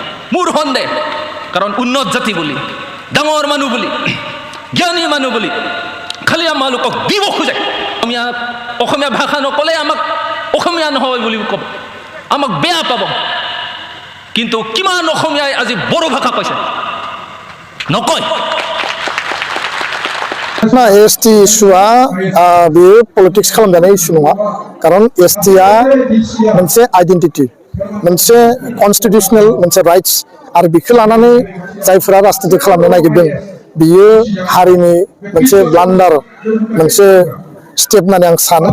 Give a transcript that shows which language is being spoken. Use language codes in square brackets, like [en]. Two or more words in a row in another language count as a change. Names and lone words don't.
[as] মোৰ সন্দেহ, কাৰণ উন্নত জাতি বুলি, ডাঙৰ মানুহ বুলি, জ্ঞানী মানুহ বুলি খালি আমালোকক দিব খোজে। অসমীয়া ভাষা নক'লে আমাক অসমীয়া নহয় বুলি ক'ব, আমাক বেয়া পাব। কিন্তু কিমান অসমীয়াই আজি বড়ো ভাষা কৈছে? নকয়। [brx] ना एसटी इशुआ बेयो पलिटिक्स खालामजानाय इशु नङा, खारन एसटिआ मोनसे आइडेन्टिटि, मोनसे कन्स्टिटिउसनेल मोनसे राइट्स, आरो बेखौ लानानै जायफोरा राजनिति खालामनो नागिरदों बियो हारिनि मोनसे ब्लान्डार, मोनसे स्टेप होननानै आं सानो।